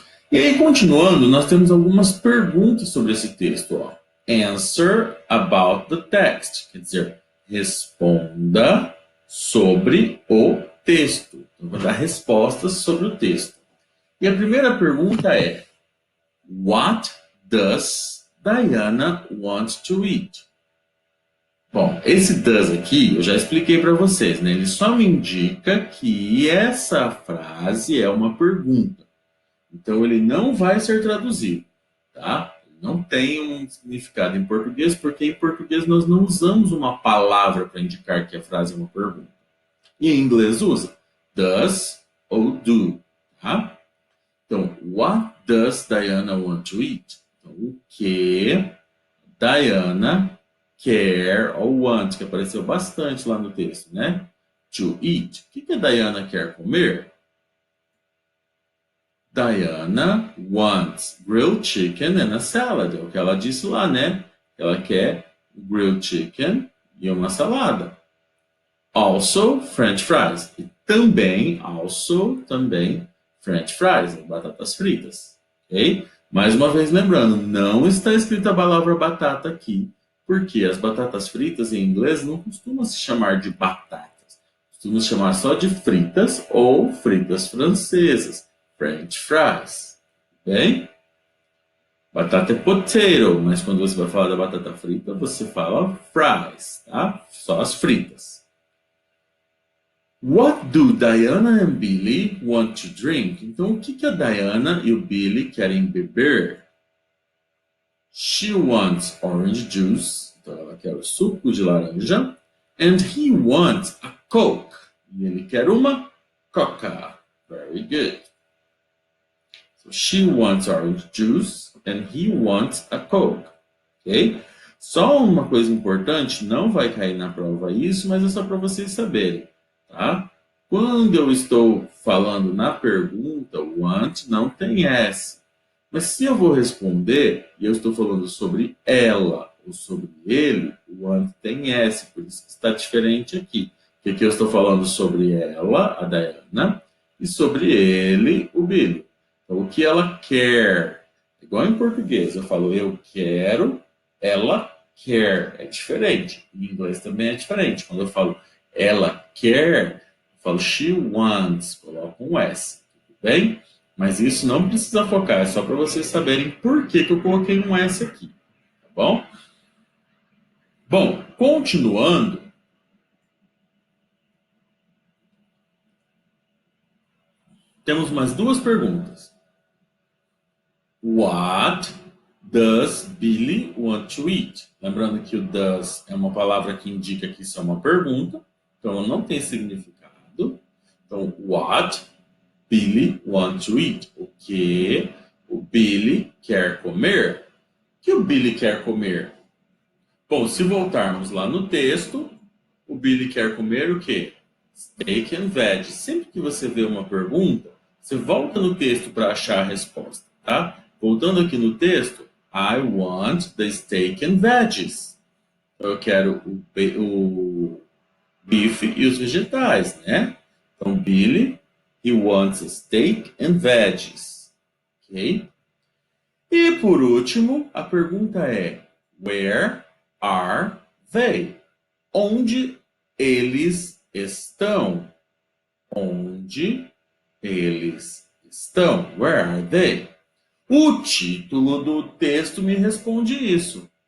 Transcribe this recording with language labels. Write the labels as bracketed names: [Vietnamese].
[Portuguese] E aí, continuando, nós temos algumas perguntas sobre esse texto. Ó. [English] Answer about the text, [Portuguese] quer dizer, responda sobre o texto. Então, vou dar respostas sobre o texto. [English] E a primeira pergunta é: What does Diana want to eat? [Portuguese] Bom, esse does aqui eu já expliquei para vocês, né? Ele só me indica que essa frase é uma pergunta. Então ele não vai ser traduzido, tá? Não tem um significado em português, porque em português nós não usamos uma palavra para indicar que a frase é uma pergunta. E em inglês usa does ou do, tá? [English] Então, what does Diana want to eat? [Portuguese] Então, o que Diana quer ou want, que apareceu bastante lá no texto, né? [English] To eat. [Portuguese] O que a Diana quer comer? [English] Diana wants grilled chicken and a salad. [Portuguese] É o que ela disse lá, né? Ela quer grilled chicken e uma salada. [English] Also, French fries. [Portuguese] E também, também, French fries, batatas fritas. Ok? Mais uma vez lembrando, não está escrita a palavra batata aqui, porque as batatas fritas em inglês não costumam se chamar de batatas. Costumam se chamar só de fritas ou fritas francesas, French fries. Ok? Batata é potato, mas quando você vai falar da batata frita, você fala fries, tá? Só as fritas. [English] What do Diana and Billy want to drink? [Portuguese] Então, o que a Diana e o Billy querem beber? [English] She wants orange juice. [Portuguese] Então, ela quer o suco de laranja. [English] And he wants a Coke. [Portuguese] E ele quer uma Coca. [English] Very good. So, she wants orange juice and he wants a Coke. Ok? [Portuguese] Só uma coisa importante, não vai cair na prova isso, mas é só para vocês saberem. Tá? Quando eu estou falando na pergunta, o want não tem S. Mas se eu vou responder e eu estou falando sobre ela ou sobre ele, o want tem S, por isso que está diferente aqui. Porque aqui eu estou falando sobre ela, a Diana, e sobre ele, o Billy. Então, o que ela quer? Igual em português, eu falo eu quero, ela quer. É diferente. Em inglês também é diferente. Quando eu falo ela quer, eu falo [English] she wants, [Portuguese] coloco um S, tudo bem? Mas isso não precisa focar, é só para vocês saberem por que eu coloquei um S aqui, tá bom? Bom, continuando, temos mais duas perguntas. [English] What does Billy want to eat? [Portuguese] Lembrando que o does é uma palavra que indica que isso é uma pergunta, então não tem significado. [English] Então, what Billy want to eat? [Portuguese] O que o Billy quer comer? O que o Billy quer comer? Bom, se voltarmos lá no texto, o Billy quer comer o quê? [English] Steak and veg. [Portuguese] Sempre que você vê uma pergunta, você volta no texto para achar a resposta, tá? Voltando aqui no texto, [English] I want the steak and veggies. [Portuguese] Eu quero o beef e os vegetais, né? [English] Então, Billy, he wants a steak and veggies. Ok? [Portuguese] E por último, a pergunta é: [English] where are they? [Portuguese] Onde eles estão? Onde eles estão? [English] Where are they? [Portuguese] O título do texto me responde isso.